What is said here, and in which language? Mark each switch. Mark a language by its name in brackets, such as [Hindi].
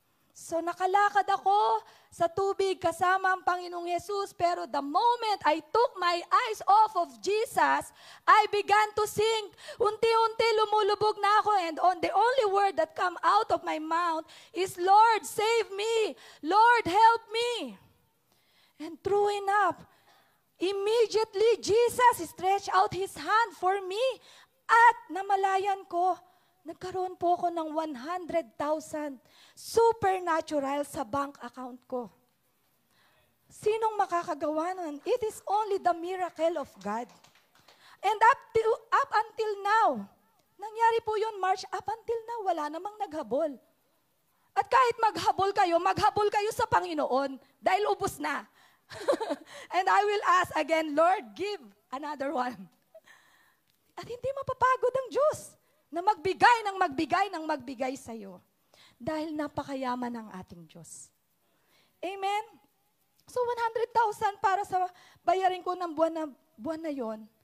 [Filipino] So nakalakad ako sa tubig kasama ang Panginoong Yesus, [English] pero the moment I took my eyes off of Jesus, I began to sink. [Filipino] Unti-unti lumulubog na ako, [English] and the only word that come out of my mouth is, Lord, save me. Lord, help me. And true enough, immediately Jesus stretched out His hand for me. [Filipino] At namalayan ko, nagkaroon po ako ng 100,000 supernatural sa bank account ko. Sinong makakagawa nun? [English] It is only the miracle of God. And up until now, [Filipino] nangyari po yun, [English] March, up until now, [Filipino] wala namang naghabol. At kahit maghabol kayo sa Panginoon, dahil ubos na. [English] And I will ask again, Lord, give another one. [Filipino] At hindi mapapagod ang Diyos na magbigay sa iyo. Dahil napakayaman ng ating Diyos. Amen? So 100,000 para sa bayarin ko ng buwan na yon.